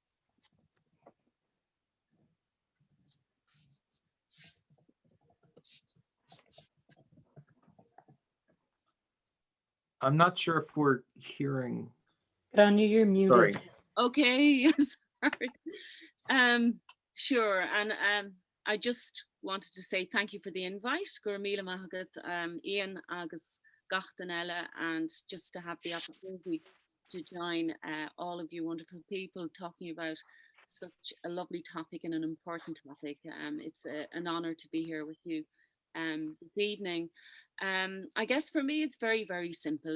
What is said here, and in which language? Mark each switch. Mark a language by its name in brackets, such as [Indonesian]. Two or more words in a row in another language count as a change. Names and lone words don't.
[English] I'm not sure if we're hearing. Grania, you're muted. Sorry. Okay, sorry. Sure, and I just wanted to say thank you for the invite. [Irish] Gur míle maith agat, Iain agus Gachtanella, [English] and just to have the opportunity to join all of you wonderful people talking about such a lovely topic and an important topic. It's an honor to be here with you this evening. I guess for me it's very, very simple.